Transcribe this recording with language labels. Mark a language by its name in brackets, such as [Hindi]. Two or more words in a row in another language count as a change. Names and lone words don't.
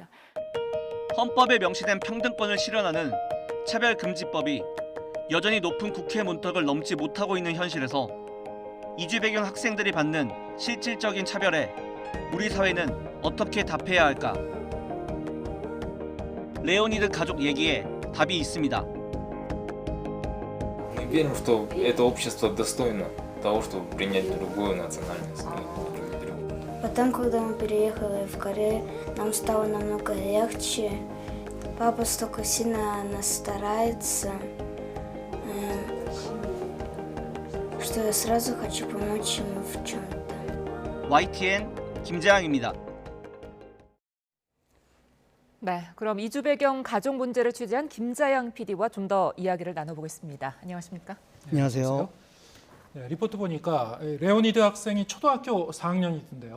[Korean] 헌법에 명시된 평등권을 실현하는 차별금지법이 여전히 높은 국회 문턱을 넘지 못하고 있는 현실에서 이주 배경 학생들이 받는 실질적인 차별에 우리 사회는 어떻게 답해야 할까? 레오니드 가족 얘기에 답이 있습니다. [Russian] Мы верим, что это общество достойно того, чтобы принять другую национальность. Потом, когда мы переехали в Корею, нам стало намного легче. Папа столько сильно нас старается, что я сразу хочу помочь ему в чем-то. [Korean] YTN 김재항입니다. 네, 그럼 이주 배경 가족 문제를 취재한 김자영 PD와 좀 더 이야기를 나눠보겠습니다. 안녕하십니까? 안녕하세요. 네, 리포트 보니까 레오니드 학생이 초등학교 4학년이던데요.